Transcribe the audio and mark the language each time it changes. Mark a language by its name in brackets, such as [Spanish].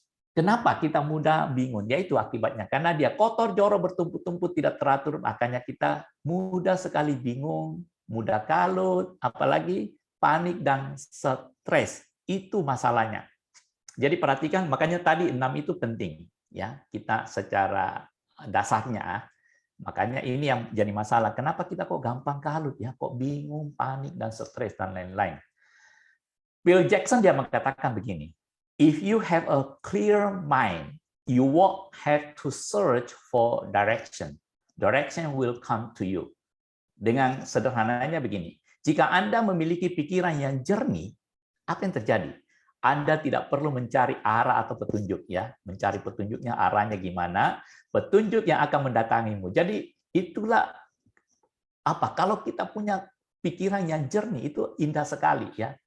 [Indonesian] Kenapa kita mudah bingung? Yaitu akibatnya karena dia kotor, jorok, bertumpuk-tumpuk, tidak teratur, makanya kita mudah sekali bingung, mudah kalut, apalagi panik dan stres. Itu masalahnya. Jadi perhatikan, makanya tadi 6 itu penting ya. Kita secara dasarnya, makanya ini yang jadi masalah. Kenapa kita kok gampang kalut ya, kok bingung, panik dan stres dan lain-lain. [English] Bill Jackson [Indonesian] dia mengatakan begini, [English] if you have a clear mind, you won't have to search for direction. Direction will come to you. [Indonesian] Dengan sederhananya begini, jika Anda memiliki pikiran yang jernih, apa yang terjadi? Anda tidak perlu mencari arah atau petunjuk ya, mencari petunjuknya arahnya gimana, petunjuk yang akan mendatangimu. Jadi itulah apa? Kalau kita punya pikiran yang jernih itu indah sekali ya.